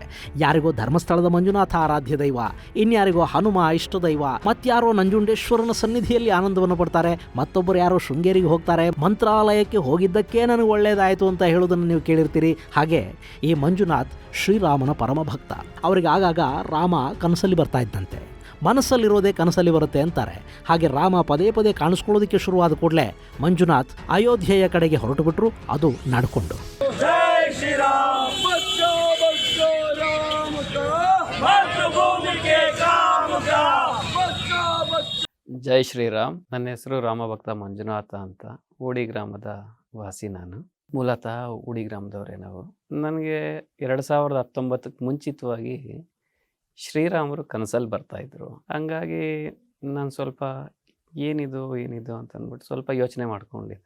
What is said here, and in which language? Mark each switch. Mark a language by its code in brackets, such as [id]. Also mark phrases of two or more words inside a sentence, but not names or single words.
[kn] ಯಾರಿಗೋ ಧರ್ಮಸ್ಥಳದ ಮಂಜುನಾಥ ಆರಾಧ್ಯ ದೈವ, ಇನ್ಯಾರಿಗೋ ಹನುಮ ಇಷ್ಟ ದೈವ, ಮತ್ತಾರೋ ನಂಜುಂಡೇಶ್ವರನ ಸನ್ನಿಧಿಯಲ್ಲಿ ಆನಂದವನ್ನು ಪಡ್ತಾರೆ, ಮತ್ತೊಬ್ಬರು ಯಾರೋ ಶೃಂಗೇರಿಗೆ ಹೋಗ್ತಾರೆ, ಮಂತ್ರಾಲಯಕ್ಕೆ ಹೋಗಿದ್ದಕ್ಕೆ ನನಗೆ ಒಳ್ಳೆಯದಾಯಿತು ಅಂತ ಹೇಳೋದನ್ನು ನೀವು ಕೇಳಿರ್ತೀರಿ. ಹಾಗೆ ಈ ಮಂಜುನಾಥ್ ಶ್ರೀರಾಮನ ಪರಮ ಭಕ್ತ. ಅವರಿಗೆ ಆಗಾಗ ರಾಮ ಕನಸಲ್ಲಿ ಬರ್ತಾ ಇದ್ದಂತೆ. ಮನಸ್ಸಲ್ಲಿರೋದೇ ಕನಸಲ್ಲಿ ಬರುತ್ತೆ ಅಂತಾರೆ. ಹಾಗೆ ರಾಮ ಪದೇ ಪದೇ ಕಾಣಿಸ್ಕೊಳ್ಳೋದಕ್ಕೆ ಶುರುವಾದ ಕೂಡಲೇ ಮಂಜುನಾಥ್ ಅಯೋಧ್ಯೆಯ ಕಡೆಗೆ ಹೊರಟು ಬಿಟ್ರು, ಅದು ನಡ್ಕೊಂಡು. [hi] जय श्री राम बच्चों बच्चों राम का मातृभूमि के काम का बच्चों बच्चों. [kn] ಜೈ ಶ್ರೀರಾಮ್. ನನ್ನ ಹೆಸರು ರಾಮಭಕ್ತ ಮಂಜುನಾಥ ಅಂತ. ಹೂಡಿ ಗ್ರಾಮದ ವಾಸಿ ನಾನು. ಮೂಲತಃ ಹೂಡಿ ಗ್ರಾಮದವರೇ ನಾವು. ನನಗೆ 2019ಕ್ಕೆ ಮುಂಚಿತವಾಗಿ ಶ್ರೀರಾಮರು ಕನಸಲ್ಲಿ ಬರ್ತಾಯಿದ್ರು. ಹಂಗಾಗಿ ನಾನು ಸ್ವಲ್ಪ ಏನಿದು ಅಂತಂದ್ಬಿಟ್ಟು ಸ್ವಲ್ಪ ಯೋಚನೆ ಮಾಡ್ಕೊಂಡಿದ್ದೆ.